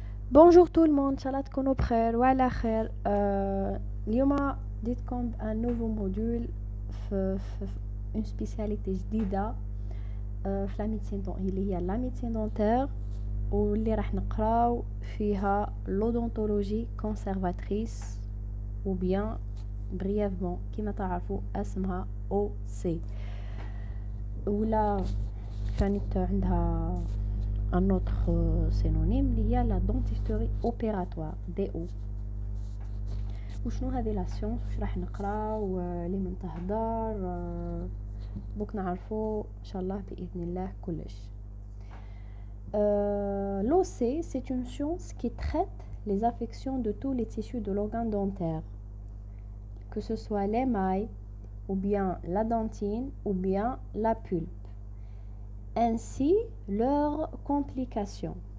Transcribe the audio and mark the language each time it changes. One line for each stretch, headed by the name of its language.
French: Bonjour tout le monde,
Arabic: Inch'Allah تكونوا بخير وعلى خير. اليوم جديتكم
French: بان نوفو موديول
Arabic: في اون سبيسياليتي جديده في لا ميديسين اللي هي
French: لا ميديسين دونتير،
Arabic: واللي راح نقراو فيها لودونتولوجي كونسيرفاتريس
French: ou bien brièvement
Arabic: كما تعرفوا اسمها او سي، ولا كانت عندها
French: un autre synonyme
Arabic: اللي هي
French: la dentisterie opératoire DO.
Arabic: وشنو هذه لا سيونس؟ واش راح نقراو لي من تهدر بوك نعرفوا ان شاء الله باذن الله كلش.
French: L'OC, c'est une science qui traite les affections de tous les tissus de l'organe dentaire, que ce soit l'émail, ou bien la dentine, ou bien la pulpe, ainsi leurs complications.